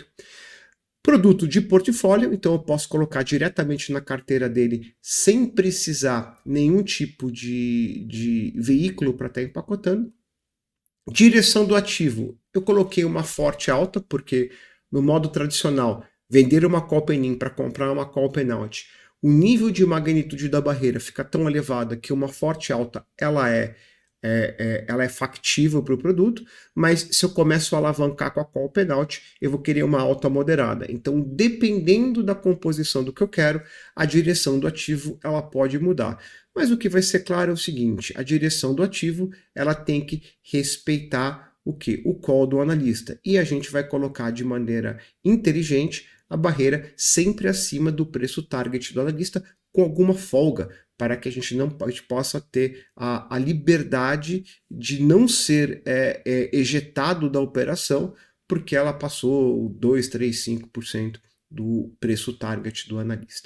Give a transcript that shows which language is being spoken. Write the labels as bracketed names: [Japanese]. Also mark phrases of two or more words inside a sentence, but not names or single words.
[Portuguese] Produto de portfólio, então eu posso colocar diretamente na carteira dele sem precisar nenhum tipo de veículo para estar empacotando. Direção do ativo, eu coloquei uma forte alta, porque no modo tradicional, vender uma [English] call pen-in [Portuguese] para comprar uma [English] call pen-out, [Portuguese] o nível de magnitude da barreira fica tão elevada que uma forte alta ela é factível para o produto, mas se eu começo a alavancar com a [English] call pen-out, [Portuguese] eu vou querer uma alta moderada. Então, dependendo da composição do que eu quero, a direção do ativo ela pode mudar. Mas o que vai ser claro é o seguinte, a direção do ativo ela tem que respeitar o que? O call do analista. E a gente vai colocar de maneira inteligente a barreira sempre acima do preço target do analista, com alguma folga, para que a gente possa ter a liberdade de não ser ejetado da operação, porque ela passou 2, 3, 5% do preço target do analista.